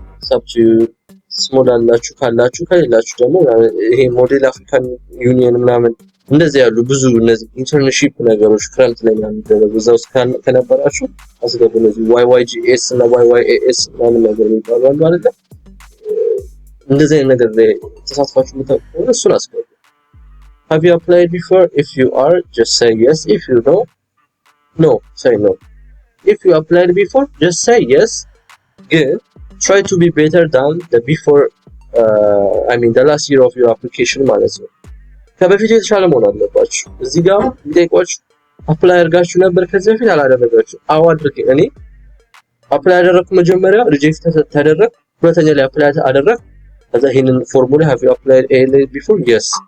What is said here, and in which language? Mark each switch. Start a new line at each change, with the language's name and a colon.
Amharic: up to ስሞል አላችሁ ካላችሁ ከሌላችሁ ደግሞ ይሄ ሞዴል አፍሪካን ዩኒየን ምናምን እንደዚህ ያሉ ብዙ እነዚህ ኢንተርንሺፕ ነገሮች ክረምት ላይ የሚደረጉ እዛው ከነበራችሁ አስገቡ። እነዚህ YYGS እና YYAS ምናምን ነገር የሚባሉ አሉ አይደል? እንደዚህ አይነት ነገር ላይ ተሳትፋችሁ የምታውቁ እሱን አስገቡ።
English: Have you applied before? If you are, just say yes. If you don't, no, say no. If you applied before, just say yes. Good. Try to be better than the before, the last year of your application
Amharic: ማለት ነው። ከበፊት የተሻለ መሆን አለባችሁ። እዚህ ጋር ቢጠይቋችሁ አፕላይ አድርጋችሁ ነበር ከዚህ በፊት አላደረጋችሁ? አዎ አድርጌ እኔ አፕላይ አደረኩ። መጀመሪያ ሪጀክት ተደረኩ። ሁለተኛ ላይ አፕላይ አደረኩ። ከዛ ይሄንን ፎርሙላ
English: have you applied before? yes.